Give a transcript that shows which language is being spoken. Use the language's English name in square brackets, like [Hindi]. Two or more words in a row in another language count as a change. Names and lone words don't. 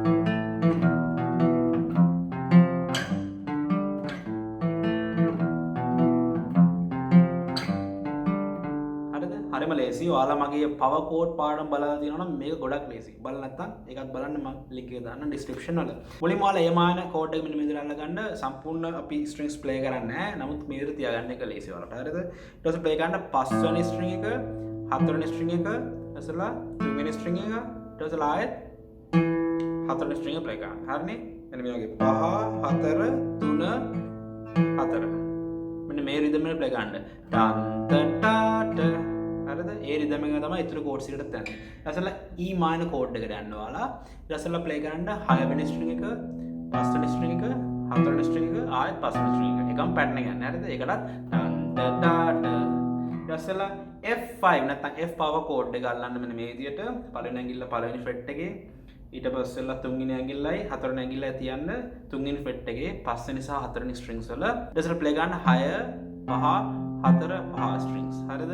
[Sinhala] හරිද? හරිම ලේසි. ඔයාලා මගේ [English] power chord [Sinhala] පාඩම් බලලා තියෙනවා නම් මේක ගොඩක් ලේසි. බලන්න නැත්නම් ඒකත් බලන්න මම link එක දාන්න description වල. මුලින්ම ඔයාලා [English] A minor chord [Sinhala] එක මෙන්න මේ විදිහට අල්ලගන්න. සම්පූර්ණ අපි strings play කරන්නේ නැහැ. නමුත් මේ විදිහට තියාගන්න එක ලේසි ඔයාලට. හරිද? ඊට පස්සේ play කරන්න පස්වෙනි string එක හතරවෙනි string එක ඇසලා තුන්වෙනි string එක ඊට පස්සේ ආයෙත් හතරවෙනි string එක play කරන්න. හරිනේ? මෙන්න මේ වගේ 5 4 3 4. මෙන්න මේ rhythm එක play කරන්න. ටන් ට ට හරිද? ඒ rhythm එක තමයි ඊතර chords එකට යන්නේ. ඇසලා [English] E minor chord [Sinhala] එකට යන්න ඔයාලා. ඊට පස්සේ play කරන්න 6 වෙනි string එක, 5 වෙනි string එක, 4 වෙනි string එක, ආයෙත් 5 වෙනි string එක. එකම pattern එක යන්නේ. හරිද? ඒකටත් ටන් ට ට ඊටසලා F5 නැත්නම් [English] F power chord [Sinhala] එක අල්ලන්න මෙන්න මේ විදියට පළවෙනි ඇඟිල්ල පළවෙනි fret එකේ ඊට පස්සෙලා තුන්වෙනි ඇඟිල්ලයි හතරවෙනි ඇඟිල්ලයි තියන්න තුන්වෙනි fret එකේ පස්වෙනි සහ හතරවෙනි strings වල ඊටසලා play ගන්න 6 5 4 5 strings. හරිද?